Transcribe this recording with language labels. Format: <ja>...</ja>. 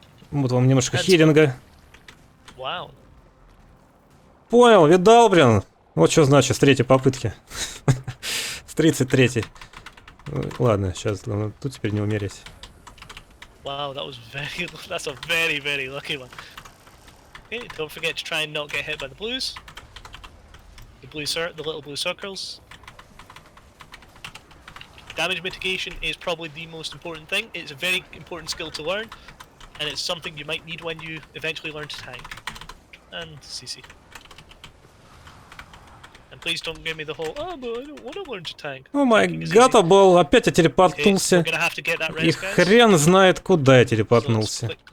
<ru>Вот вам немножко хилинга. Понял, видал, блин. Вот что значит с 3-й попытки. С 33-й. Ладно, сейчас тут теперь не умереть.</ru> <en>Wow, that's a very lucky one. Okay, don't forget to try and not get hit by the blues. The little blue circles. Damage mitigation is probably the most important thing. It's a very important skill to learn, and it's something you might need when you eventually learn to tank. And CC. And please don't give me the whole, oh, but I don't want to learn to tank. О май гад,</en> <ru>был, опять я телепортнулся. И хрен знает, куда я телепортнулся.</ru>